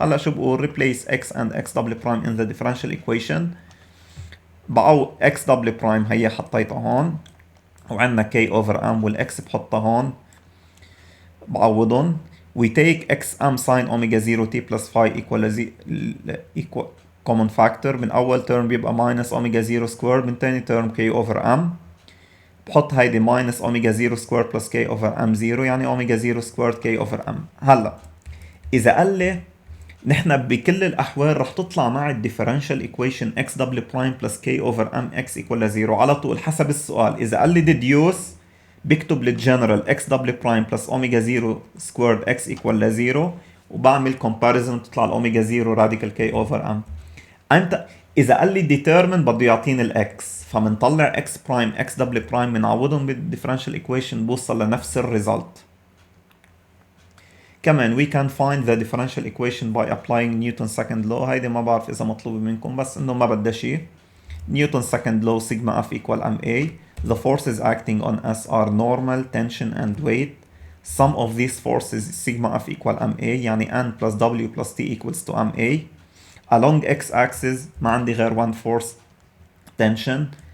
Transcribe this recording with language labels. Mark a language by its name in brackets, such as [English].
[Arabic] هلا شو بقول [English] replace x and x double prime in the differential equation. [Arabic] x double prime هي حطيتها هون وعندنا k over m والاكس بحطها هون بعوضهم. [English] we take xm sin omega 0 t plus phi equal common factor. [Arabic] من اول term بيبقى minus omega 0 square من تاني term k over m بحط هيدي minus omega 0 square plus k over m 0 يعني omega 0 squared k over m. هلا إذا قال لي نحن بكل الأحوال رح تطلع مع الديفرنشال equation x double prime plus k over m x equal ل 0 على طول حسب السؤال. إذا قال لي [English] deduce [Arabic] بكتب للجنرال x double prime plus omega 0 squared x equal ل 0 وبعمل comparison تطلع الأوميجا 0 radical k over m. إذا قال لي determine بده يعطيني الإكس فمنطلع x prime x double prime بنعوضهم بالديفرنشال equation بوصل لنفس الريزلت. [English] كمان we can find the differential equation by applying Newton's second law. [Arabic] هيدي ما بعرف إذا مطلوبة منكم بس إنه ما بدها شيء. [English] Newton's second law sigma F equal ma. The forces acting on us are normal, tension and weight. Sum of these forces sigma F equal ma [Arabic] يعني [English] n plus w plus t equals to ma. [Arabic] Along x-axis ما عندي غير [English] one force tension.